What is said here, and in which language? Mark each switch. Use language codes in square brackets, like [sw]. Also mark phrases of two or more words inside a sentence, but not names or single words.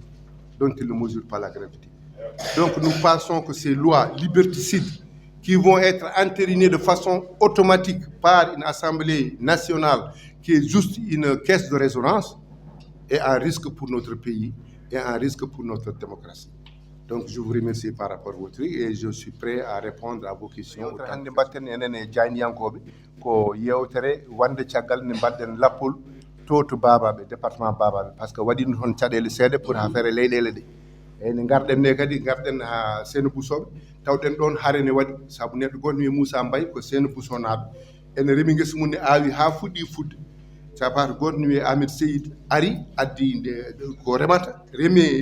[fr] Donc nous pensons que ces lois liberticides qui vont être entérinées de façon automatique par une Assemblée nationale qui est juste une caisse de résonance est un risque pour notre pays et un risque pour notre démocratie. Donc je vous remercie par rapport à votre truc et je suis prêt à répondre à vos questions. [ff] Hande mbatten enen e jaaniyankoɓe ko yewtere wande caggal ne mbaɗɗen lappol to babaɓe département babaɓe [fr] par ce que [ff] waɗino toon caɗele seeɗa pour ha feere leyɗele ɗe eyyi ne garɗen nde kadi garɗen ha Sénébou Soɓe tawɗen ɗon haare ne waɗi saabu neɗɗo gonɗo wiye Moussa Mbaye ko Sénébou Sow naaɓe ene reemi guesa mum ne aawi ha fuɗɗi fudde sabato goto ne wiye Amadou Seydi ari addi ko remata reemi